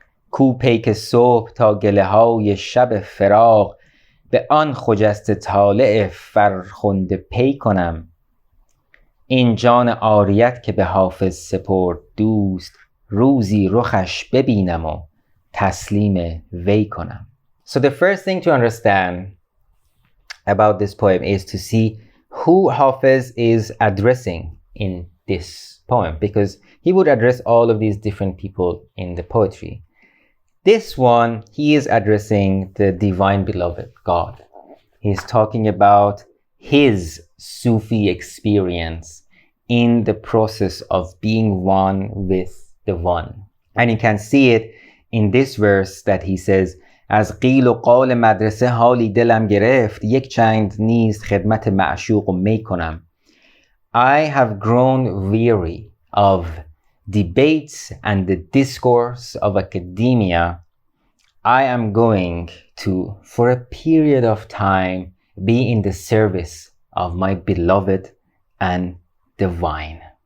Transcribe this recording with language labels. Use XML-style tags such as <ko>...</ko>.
<fa>کو پیک صبح تا گله های شب فراق به آن خجسته طالع فرخنده پی کنم. این جان عاریت که به حافظ سپرد دوست روزی رخش ببینم و تسلیم وی کنم.</fa> <en>So the first thing to understand about this poem is to see who Hafez is addressing in this poem, because he would address all of these different people in the poetry. This one, he is addressing the divine beloved God. He's talking about his Sufi experience in the process of being one with the one. And you can see it in this verse that he says,</en> <fa>از قیل و قال مدرسه حالی دلم گرفت یک چند نیز خدمت معشوق و می کنم.</fa> <en>I have grown weary of debates and the discourse of academia. I am going to, for a period of time, be in the service of my beloved and divine.</en>